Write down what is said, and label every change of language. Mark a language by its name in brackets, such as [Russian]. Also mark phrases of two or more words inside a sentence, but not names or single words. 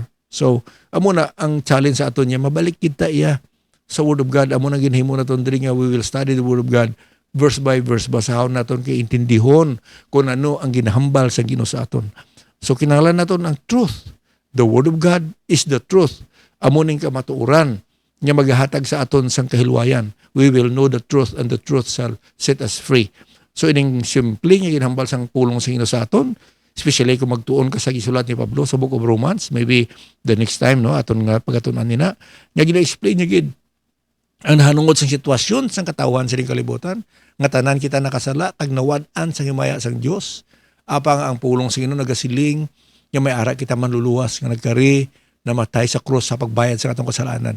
[Hiligaynon] So amo na ang challenge sa aton niya, mabalik kita iya sa [English] Word of God. [Hiligaynon] Amo na ginhimo naton diri nga [English] we will study the Word of God verse by verse, [Hiligaynon] basahon naton kay intindihon kung ano ang ginahambal sa Ginoo sa aton. So kinahanglan naton ang truth. [English] The Word of God is the truth. [Hiligaynon] Amo ning kamatuoran nga maghahatag sa aton sang kahilwayan. [English] We will know the truth and the truth shall set us free. [Hiligaynon] So ining simple nga ginahambal sang pulong sa Ginoo sa aton, especially kung magtuon ka sa gisulat ni Pablo sa Book of Romans, [English] maybe the next time [Hiligaynon] no aton nga pagatunan nina, nga gina-explain niya gid ang nahanungod sang sitwasyon sang katawan sa kalibutan, nga tanan kita nakasala tag nawad-an sang himaya sang Dios. Apang ang pulong sa Ginoo nagasiling nga may ara kita manluluwas nga nagkari namatay sa krus sa pagbayad sa atong kasalanan.